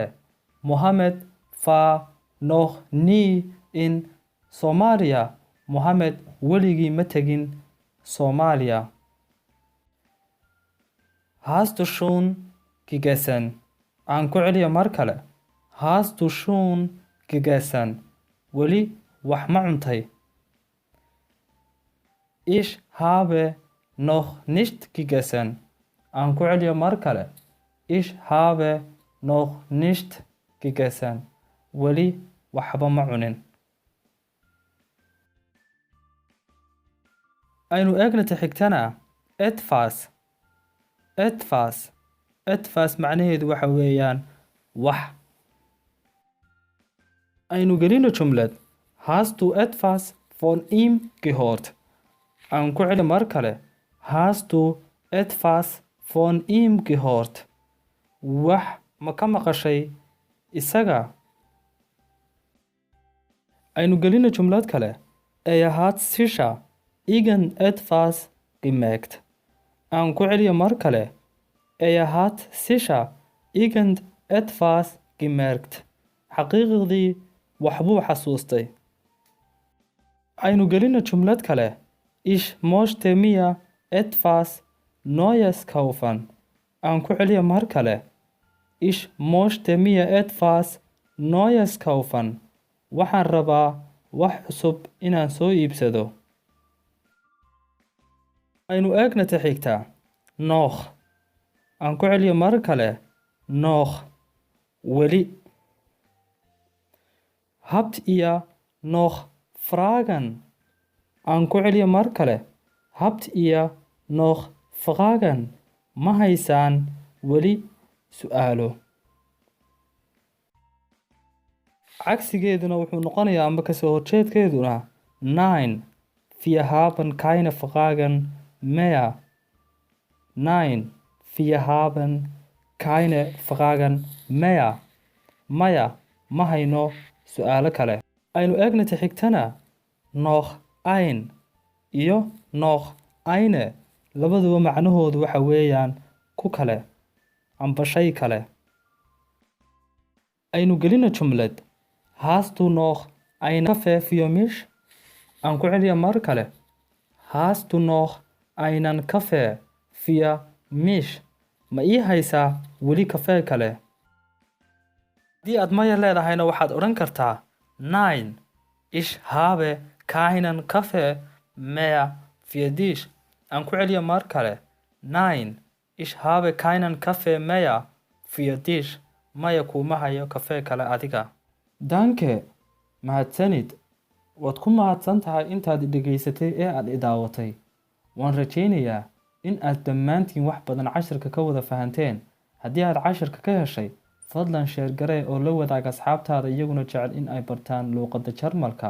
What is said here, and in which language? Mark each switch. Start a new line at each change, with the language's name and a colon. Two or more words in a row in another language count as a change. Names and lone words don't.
German: Mohammed war noch nie in Somalia.
Somali: Mohammed weligii ma tegin Soomaaliya.
German: Hast du schon gegessen?
Somali: aan ku celiyo mar kale.
German: Hast du schon gegessen?
Somali: weli wax ma cuntay?
German: Ich habe noch nicht gegessen.
Somali: aan ku celiyo mar kale.
German: Ich habe noch nicht gegessen.
Somali: weli waxba ma cunin. aynu eegna ta xigtana.
German: etwas. etwas.
Somali: etwas macnaheedu waxa weeyaan wax. aynu gelino jumlad.
German: Hast du etwas von ihm gehört?
Somali: aan ku celi mar kale.
German: Hast du etwas von ihm gehört?
Somali: wax ma ka maqashay isaga? aynu gelino jumlad kale.
German: hat sicher irgendetwas gemerkt.
Somali: aan ku celiyo mar kale.
German: hat sicher irgendetwas gemerkt.
Somali: xaqiiqdii waxbuu xasuustay. aynu gelino jumlad kale.
German: Ich möchte mir etwas Neues kaufen.
Somali: aan ku celiyo mar kale.
German: Ich möchte mir etwas Neues kaufen.
Somali: waxaan rabaa wax cusub inaan soo iibsado. aynu eegna ta xigta. noch. aan ku celiyo mar kale. Noch weli.
German: Habt ihr noch Fragen?
Somali: aan ku celiyo mar kale.
German: Habt ihr noch Fragen?
Somali: ma haysaan weli su'aalo? cagsigeeduna wuxuu noqonayaa amba kasoo horjeedkeeduna nein.
German: Wir haben keine Fragen mehr. Nein, wir haben keine Fragen mehr.
Somali: Maya, ma hayno su'aalo kale. aynu eegna xigtana
German: noch ein
Somali: iyo
German: noch eine.
Somali: labaduba macnahoodu waxa weeyaan ku kale amba shay kale. aynu gelino jumlad. Hast du noch einen Kaffee für mich? aan ku celiya mar kale. Hast du noch einen Kaffee für mich? ma ii haysaa weli kafee kale? haddii aad maya leedahayna waxaad odhan kartaa
German: nein, ich habe keinen Kaffee mehr für dich.
Somali: aan ku celiya mar kale. Nein, ich habe keinen Kaffee mehr für dich. maya kuuma hayo kafee kale adiga. danke, mahadsanid. waad ku mahadsan tahay intaad dhegaysatay ee aad i daawatay. waan rajaynayaa in aad dhammaantiin wax badan cashirka ka wada fahanteen. haddii aad cashirka ka heshay, fadlan sheer garee oo la wadaag asxaabtaada iyaguna jecel in ay bartaan luuqadda Jarmalka.